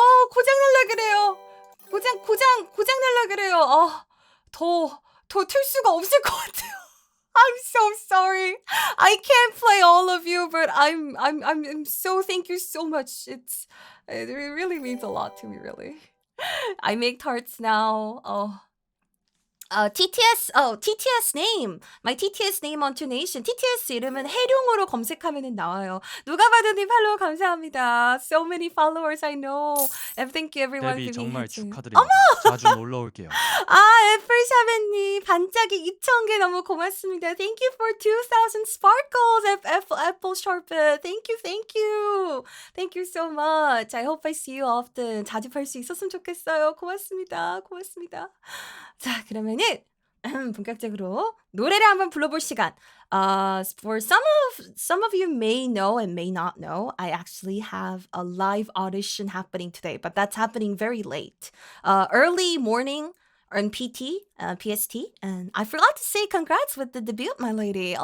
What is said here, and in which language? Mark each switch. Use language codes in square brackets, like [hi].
[ko] 고장 날라 그래요. 고장 날라 그래요. 더 틀 수가 없을 것 같아요. [en] I'm so sorry. I can't play all of you, but I'm so thank you so much. It really means a lot to me, really. I make tarts now. TTS name. My TTS name on TuneNation. [ko] TTS 이름은 해룡으로 검색하면 나와요. 누가 봐도님 팔로우 감사합니다. [en] So many followers I know. And thank you everyone. [ko] 데뷔 정말 축하드립니다. 자주 놀러 올게요. 애플샤벤님 반짝이 2,000개 너무 고맙습니다. [en] Thank you for 2,000 sparkles. Apple Sharpet. Thank you. Thank you so much. I hope I see you often. [ko] 자주 뵐 수 있었으면 좋겠어요. 고맙습니다. 자, 그러면은 본격적으로 노래를 한번 불러볼 시간. [en] For some of you may know and may not know, I actually have a live audition happening today, but that's happening very late. Early morning on PST, and I forgot to say congrats with the debut, my lady.